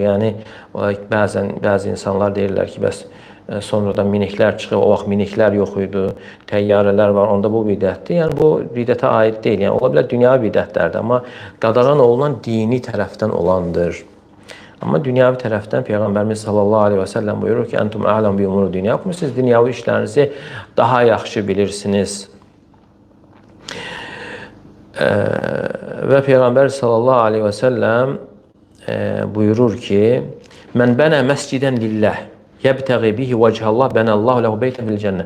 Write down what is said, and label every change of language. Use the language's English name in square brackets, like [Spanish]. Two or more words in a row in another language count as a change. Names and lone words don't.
[Azerbaijani] Yəni bəzi insanlar deyirlər ki, bəs sonradan miniklər çıxıb, o vaxt miniklər yox idi, təyyarələr var, onda bu bidətdir. Yəni bu bidətə aid deyil. Yəni ola bilər dünya bidətlərdir, amma qadağan olunan dini tərəfdən olandır. Amma dünyavi tərəfdən Peyğəmbərimiz [Arabic] صلى الله عليه وسلم [Azerbaijani] buyurur ki, [Arabic] "أنتم أعلم بأمور دنياكم." [Azerbaijani] Siz dünyavi işlərinizi daha yaxşı bilirsiniz. Və Peyğəmbər [Arabic] صلى الله عليه وسلم [Azerbaijani] buyurur ki, [Arabic] "من بنى مسجدا لله يبتغي به وجه الله بنى الله له بيتا في الجنة."